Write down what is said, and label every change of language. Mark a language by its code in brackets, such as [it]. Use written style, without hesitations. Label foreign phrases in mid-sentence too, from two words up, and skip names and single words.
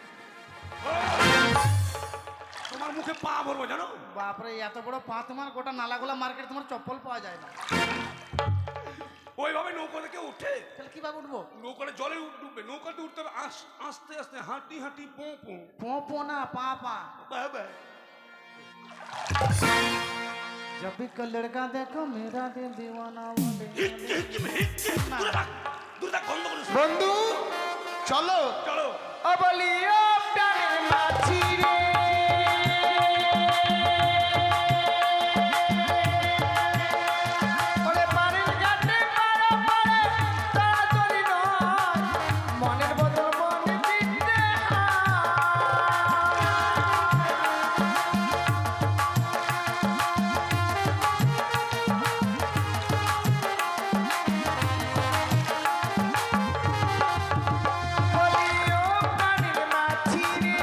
[bn] তোমার মুখে পা ভরবো জানো। বাপরে, এত বড় পা তোমার! গোটা নালাগোলা মার্কেট তোমার চপ্পল পাওয়া যায় না। ওইভাবে নৌকা থেকে উঠে তাহলে কিভাবে উঠবো? নৌকাটা জলে ডুববে, নৌকাতে উঠতে হবে আস্তে আস্তে, হাঁটি হাঁটি, পো পো। পো পো না, পা পা। বাবা, [hi] जब भी का लड़का देखो मेरा दिल दीवाना बोले। [bn] দূরে থাক, বন্ধ করে শোনো। বন্ধু চলো। চলো। ও বলি ও প্রাণের মাঝি রে, ওরে পানির ঘাটে পাড়া পাড়ে তাড়াতাড়ি নয়, মনের বদল মনে দিতে বলি ও প্রাণের মাঝি রে,